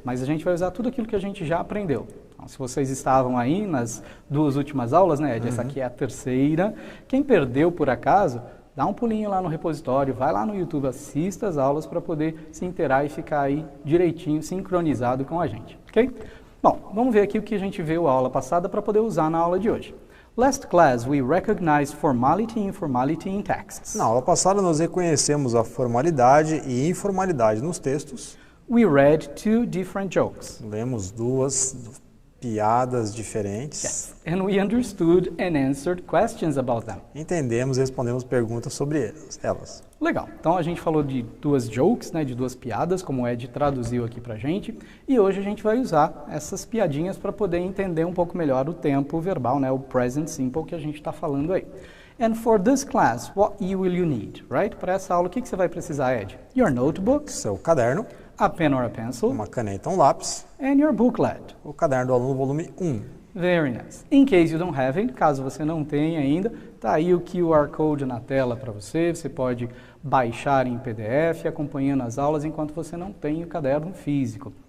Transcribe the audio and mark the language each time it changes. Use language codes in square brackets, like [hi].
[pt] Mas a gente vai usar tudo aquilo que a gente já aprendeu. Então, se vocês estavam aí nas duas últimas aulas, né, Ed? Essa aqui é a terceira. Quem perdeu por acaso, dá um pulinho lá no repositório, vai lá no YouTube, assista as aulas para poder se inteirar e ficar aí direitinho, sincronizado com a gente, ok? Bom, vamos ver aqui o que a gente viu na aula passada para poder usar na aula de hoje. [en] Last class, we recognized formality and informality in texts. [pt] Na aula passada, nós reconhecemos a formalidade e informalidade nos textos. [en] We read two different jokes. [pt] Lemos duas piadas diferentes. [en] Yes. And we understood and answered questions about them. [pt] Entendemos e respondemos perguntas sobre elas. Legal. Então a gente falou de duas jokes, né, de duas piadas, como o Ed traduziu aqui pra gente, e hoje a gente vai usar essas piadinhas para poder entender um pouco melhor o tempo verbal, né, o present simple que a gente está falando aí. [en] And for this class, what will you need, right? [pt] Para essa aula, o que você vai precisar, Ed? [en] Your notebook, [pt] seu caderno, [en] a pen or a pencil, [pt] uma caneta, um lápis, [en] and your booklet, [pt] o caderno do aluno, volume 1. [en] Very nice. In case you don't have it, [pt] caso você não tenha ainda, tá aí o QR Code na tela para você. Você pode baixar em PDF, acompanhando as aulas enquanto você não tem o caderno físico.